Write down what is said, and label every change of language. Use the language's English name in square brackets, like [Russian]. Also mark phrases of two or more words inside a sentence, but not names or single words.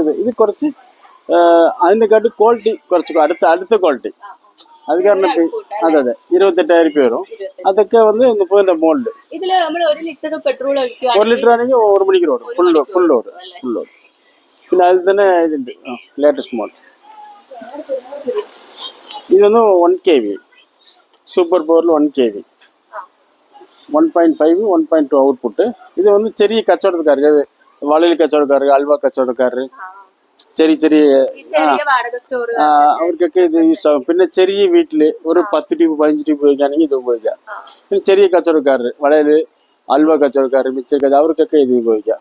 [Malayalam] ഇത് കുറച്ച് അതിനെക്കാട്ട് ക്വാളിറ്റി കുറച്ച് അടുത്ത ക്വാളിറ്റി. അത് കാരണം അതെ 28,000 രൂപ വരും. അതൊക്കെ വന്ന് 30 മോളില്. 1 ലിറ്റർ ആണെങ്കിൽ 1 മണിക്കൂർ ഓടും. [English] full load. [Malayalam] പിന്നെ അതിൽ തന്നെ ഇതുണ്ട് [English] latest model. [Tamil] இது வந்து 1 kV சூப்பர் பவரில் 1 kV 1.5 1.2 அவுட்புட்டு. இது வந்து [Malayalam] ചെറിയ കച്ചവടക്കാർക്ക്, വളയിൽ കച്ചവടക്കാർക്ക്, അൽവ കച്ചവടക്കാർക്ക്, ചെറിയ ചെറിയ അവർക്കൊക്കെ ഇത് യൂസ് ആകും. പിന്നെ ചെറിയ വീട്ടിൽ ഒരു 10 ട്യൂബ് 15 ട്യൂബ് ഉപയോഗിക്കുകയാണെങ്കിൽ ഇത് ഉപയോഗിക്കാം. പിന്നെ ചെറിയ കച്ചവടക്കാർ, വളയിൽ അൽവ കച്ചവടക്കാർ, മിച്ചർ അവർക്കൊക്കെ ഇത് ഉപയോഗിക്കാം.